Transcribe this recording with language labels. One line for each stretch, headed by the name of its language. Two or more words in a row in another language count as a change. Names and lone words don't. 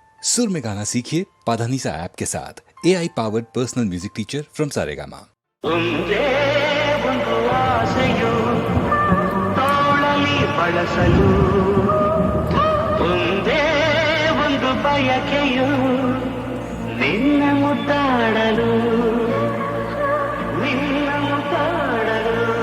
Hindi: सुर में गाना सीखिए पाधानीसा ऐप के साथ
English: AI powered personal music teacher from
Hindi: सारेगामा।
Kannada: ಒಂದೇ ಒಂದು ಆಸೆಯು ತೋಳಲಿ ಬಳಸಲು, ಒಂದೇ ಒಂದು ಬಯಕೆಯು ನಿನ್ನ ಮುದ್ದಾಡಲು, ನಿನ್ನ ಮುದ್ದಾಡಲು.